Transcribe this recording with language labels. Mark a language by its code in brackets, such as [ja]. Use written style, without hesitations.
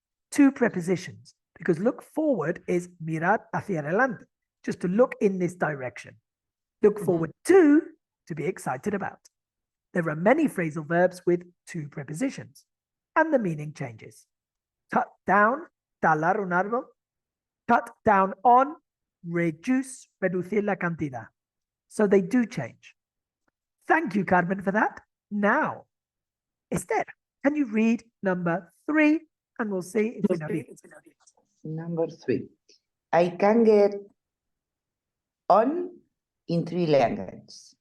[en] Two prepositions, because look forward is [es] mirar hacia adelante, [en] just to look in this direction. Look forward to be excited about. There are many phrasal verbs with two prepositions, and the meaning changes. Cut down, [es] talar un árbol. [en] Cut down on, [es] reduce, reducir la cantidad. [en] So they do change. Thank you, Carmen, for that. Now, Esther, can you read number 3? And we'll see if we know it. Number 3. I can get on in 3 languages.